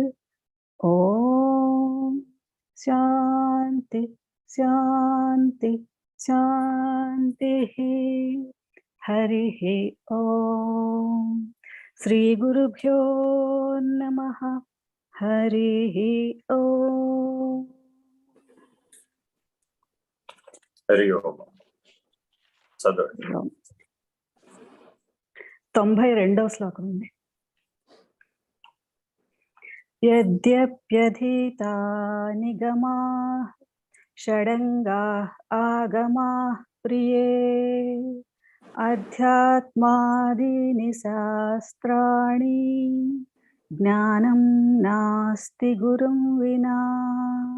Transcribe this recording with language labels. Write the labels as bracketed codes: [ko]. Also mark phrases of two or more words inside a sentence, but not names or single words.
[sa] ॐ शान्ति शान्ति शान्तिः। हरिः ॐ श्रीगुरुभ्यो नमः। हरिः ॐ। హరి ఓం. [te] చదవండి. 92వ శ్లోకం ఉంది. [sa] యద్యప్యధీతా నిగమాః షడంగాః ఆగమాః ప్రియే అధ్యాత్మాదీని శాస్త్రాణి జ్ఞానం నాస్తి గురుం వినా.